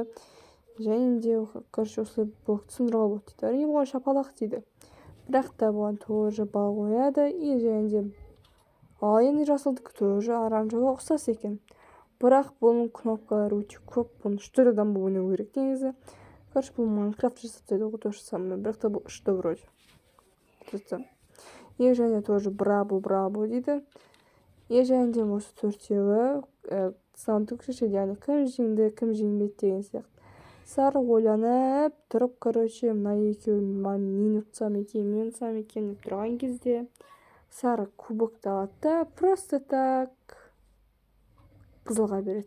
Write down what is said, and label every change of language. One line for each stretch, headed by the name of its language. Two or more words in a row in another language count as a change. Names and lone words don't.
Kazakh: Және де короче осылай блок түсіндіруға болады дейді. Әрине оған шапалақ дейді. Бірақ та бұған тоже балл қояды. И және де ал енді жасылдікі тоже оранжевыға ұқсас екен. Бірақ бұның кнопкалары өте көп. Бұны 4 адам ойнау керек негізі. Короче, бұл Майнкрафт жасап ғой
Russian: то же самое.
Kazakh: Бірақ та бұл 3-ті вроде. И және тоже браво дейді. И және де осы 4-еуі саундтық шешеді, яғни кім жеңді, кім жеңбеді деген сияқты. Сары ойланып тұрып, короче, мына екеуін мен ұтсам екен деп тұрған кезде сары кубокты алады да
Russian: просто так
Kazakh: қызылға береді.